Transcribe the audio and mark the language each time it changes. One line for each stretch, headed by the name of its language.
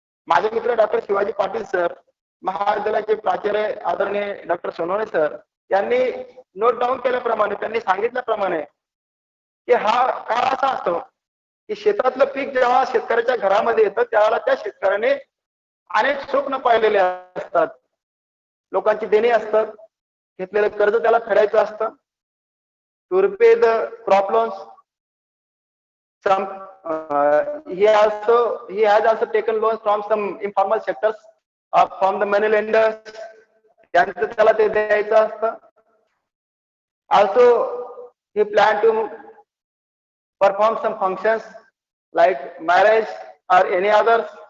Marathi: माझे मित्र doctor Shivaji Patil sir, महाविद्यालयाचे प्राचार्य आदरणीय डॉक्टर सोनवणे सर यांनी नोट डाऊन केल्याप्रमाणे, त्यांनी सांगितल्याप्रमाणे की हा काळ असा असतो की शेतातलं पीक जेव्हा शेतकऱ्याच्या घरामध्ये येतं त्यावेळेला त्या शेतकऱ्याने अनेक स्वप्न पाहिलेले असतात, लोकांची देणी असतात, घेतलेलं कर्ज त्याला फेडायचं असतं,
English: To repay the crop loans. He has also taken loans from some informal sectors, from the money lenders.
Marathi: त्यांचं त्याला ते द्यायचं असतं.
English: Also, he planned to perform some functions like marriage or any others.